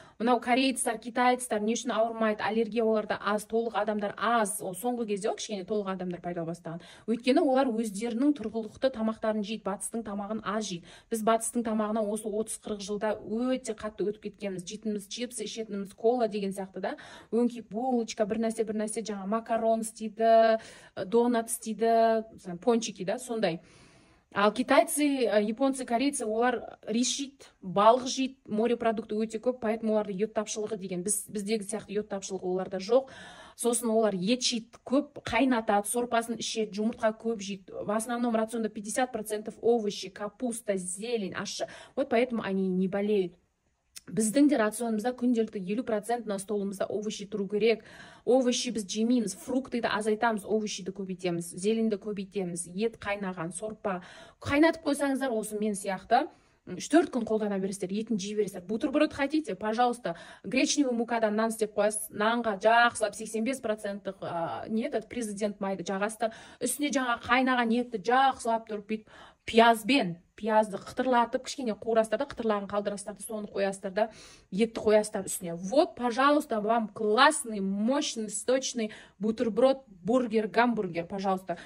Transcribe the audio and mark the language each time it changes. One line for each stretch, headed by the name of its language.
Kazakh: Мынау корейцтер, китайцтер не үшін ауырмайды, аллергия оларда аз, толық адамдар аз. Ол соңғы кезде кішкене толық адамдар пайда бастаған. Өйткені олар өздерінің тұрғылықты тамақтарын жейді, батыстың тамағын аз жейді. Біз батыстың тамағына осы 30-40 жылда өте қатты өтіп кеткенбіз. Жейтініміз чипс, ішетініміз кола деген сияқты да. Өңкей булочка, бір нәрсе жаңа макарон істейді, донат істейді, пончики да, сондай. Ал
Russian: китайцы, японцы, корейцы,
Kazakh: олар рис жейді, балық жейді, морепродукты өте көп, поэтому оларда йод тапшылығы деген, біздегі сияқты йод тапшылығы оларда жоқ. Сосын олар ет жейді, көп қайнатады, сорпасын ішеді, жұмыртқа көп жейді.
Russian: В основном рационда 50% овощи, капуста, зелень,
Kazakh: ащы.
Russian: Вот поэтому они не болеют.
Kazakh: Біздің де рационымызда күнделікті 50% на столымызда овощи тұру керек. Овощи біз жемейміз, фруктыды азайтамыз, овощиді көбейтеміз, зеленді көбейтеміз, ет қайнаған, сорпа. Қайнатып қойсаңыздар, осы мен сияқты 3-4 күн қолдана бересіздер, етін жей бересіздер.
Russian: Бутерброд хотите, пожалуйста,
Kazakh: гречневый мукадан нан істеп қойасыз, нанға жақсылап 85% нетеді, президент майды жағасыздар, үстіне жаңа қайнаған етті жақсылап тұрып бүйтіп пиязды қытырлатып, кішкене қуырасыздар да, қытырлағын қалдырасыздар да, соны қоясыздар да, етті қоясыздар үстіне.
Russian: Вот, пожалуйста, вам классный, мощный, сочный бутерброд, бургер, гамбургер, пожалуйста.